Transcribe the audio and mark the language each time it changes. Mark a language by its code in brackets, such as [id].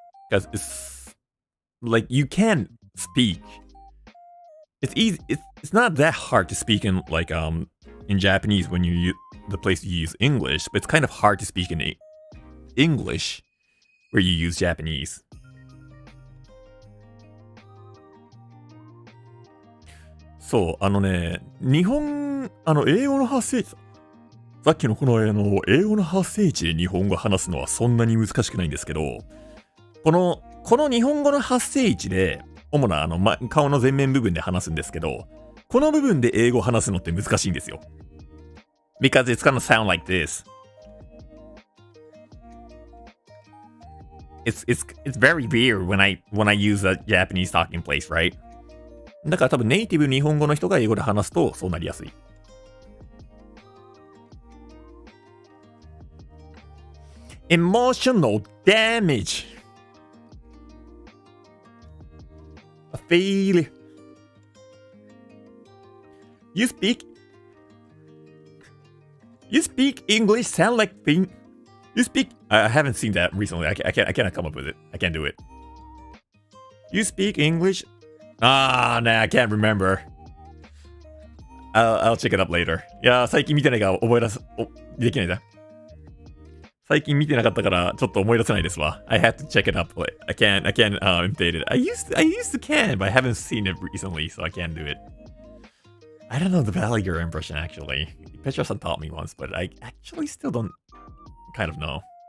[en] Because it's like you can speak. It's easy. It's not that hard to speak in like in Japanese when you use the place you use English, but it's kind of hard to speak in English where you use Japanese. [ja] そう日本英語の発生地さっきのこの英語の発生地で日本語を話すのはそんなに難しくないんですけど、この日本語の発生位置で主な顔の前面部分で話すんですけど、この部分で英語を話すのって難しいんですよ。 [en] Because it's gonna sound like this. It's very weird when I use a Japanese talking place, right? [ja] だから多分ネイティブ日本語の人が英語で話すとそうなりやすい。 [en] Emotional damage. A failure. You speak English sound like thing. You speak. I haven't seen that recently. I cannot come up with it. I can't do it. You speak English. Nah, I can't remember. I'll check it up later. [ja] いや、最近見てないから覚えできないな。最近見てなかったからちょっと思い出せないですわ。 [en] I have to check it up. I can't imitate it. I used to can, but I haven't seen it recently, so I can't do it. I don't know the Valley impression actually. Petra-san taught me once, but I actually still don't kind of know.